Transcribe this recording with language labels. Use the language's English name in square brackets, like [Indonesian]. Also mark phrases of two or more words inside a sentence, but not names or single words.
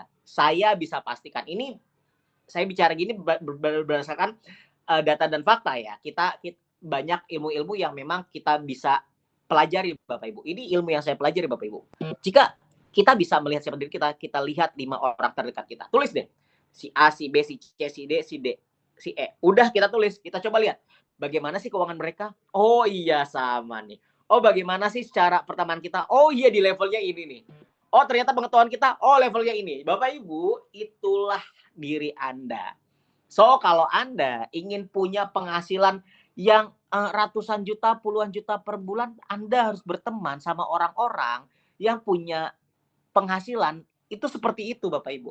[Indonesian] Saya bisa pastikan, ini saya bicara gini berdasarkan data dan fakta ya. Kita banyak ilmu-ilmu yang memang kita bisa pelajari Bapak Ibu. Ini ilmu yang saya pelajari Bapak Ibu. Jika kita bisa melihat siapa diri kita, kita lihat 5 orang terdekat kita. Tulis deh. Si A, si B, si C, si D, si D, si E. Udah kita tulis, kita coba lihat. Bagaimana sih keuangan mereka? Oh iya sama nih. Oh bagaimana sih secara pertemanan kita? Oh iya di levelnya ini nih. Oh ternyata pengetahuan kita, oh levelnya ini. Bapak Ibu, itulah diri Anda. So kalau Anda ingin punya penghasilan yang ratusan juta, puluhan juta per bulan, Anda harus berteman sama orang-orang yang punya penghasilan itu seperti itu Bapak Ibu.